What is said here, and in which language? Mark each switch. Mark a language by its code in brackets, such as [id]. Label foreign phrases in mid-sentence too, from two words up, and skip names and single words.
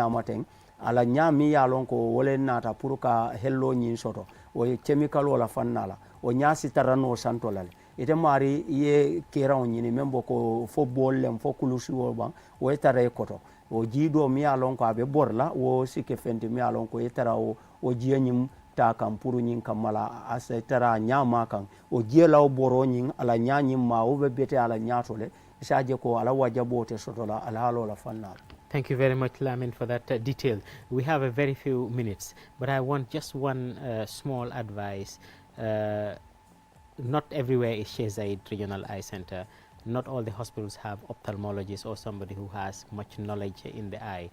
[man] ñaama teŋ a la ñaa miŋ ye a loŋ ko wo le naata pour ka helloo ñiŋ soto wo ye chemicaloo la faŋ na la wo ñaa si tara noo santo la le ite maari i ye keeraŋo ñini meŋ bo ko fo boolu lem fo kulusiwo baŋ wo ye tara i koto wo jii doo miŋ ye a loŋ ko a be bori la wo si ke fenti miŋ ye a loŋ ko ye tara wo jiye ñiŋ taa kaŋ pour ñiŋ kamma la a se tara a ñaa maa kaŋ wo jie la wo boroo ñiŋ a la ñaa ñiŋ maa wo be bete a la ñaa to le i se a je ko a la wajaboo te soto la alhaaloo la faŋ na la. [en] Thank you very much, Lamin, for that detail. We have a very few minutes, but I want just one small advice. Not everywhere is Sheikh Zayed Regional Eye Center. Not all the hospitals have ophthalmologists or somebody who has much knowledge in the eye.